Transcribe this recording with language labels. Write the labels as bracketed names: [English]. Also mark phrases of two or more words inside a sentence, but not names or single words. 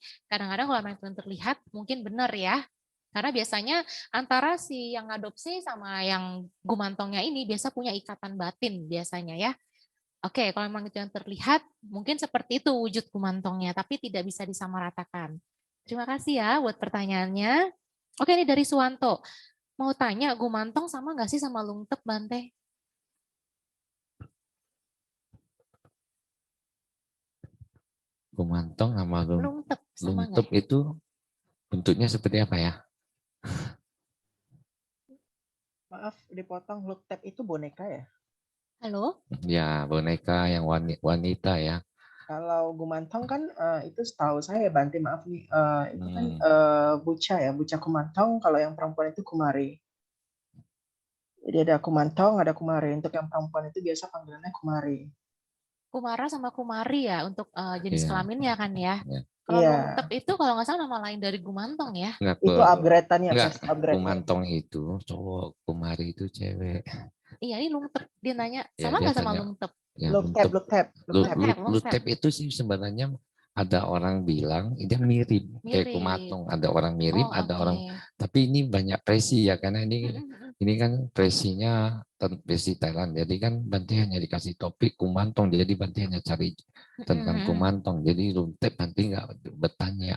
[Indonesian] Kadang-kadang kalau memang terlihat mungkin benar ya, karena biasanya antara si yang adopsi sama yang gumantongnya ini biasa punya ikatan batin biasanya ya. Oke, kalau memang itu yang terlihat, mungkin seperti itu wujud gumantongnya, tapi tidak bisa disamaratakan. Terima kasih ya buat pertanyaannya. Oke, ini dari Suwanto. Mau tanya, gumantong sama nggak sih sama lungtep, Bante? Gumantong sama Lungtep sama lungtep nggak? itu bentuknya seperti apa ya? Maaf dipotong, look tab itu boneka ya? Halo? Ya, boneka yang wanita ya. Kalau gumantong kan itu setahu saya Bante, maaf nih, itu kan buca ya, buca kumantong. Kalau yang perempuan itu kumari. Jadi ada kumantong, ada kumari. Untuk yang perempuan itu biasa panggilannya kumari. Kumara sama kumari ya untuk jenis Iya. kelaminnya kan ya. Ya. Kalau Iya. lungtep itu kalau nggak salah nama lain dari gumantong ya. Itu upgrade-annya, enggak, versi upgrade-nya. gumantong itu cowok, kumari itu cewek. Iya, ini lungtep. Dia nanya, Ya, sama dia nggak sama tanya, lungtep? Ya, Look tab, look tab, look tab. Lungtep. itu sih sebenarnya ada orang bilang dia mirip kayak kumantong, ada orang mirip, Oh, ada oke. orang, tapi ini banyak presi ya karena ini kan presinya presi Thailand, jadi kan Bante hanya dikasih topik kumantong, jadi Bante hanya cari tentang kumantong, jadi Luntep Bante nggak bertanya.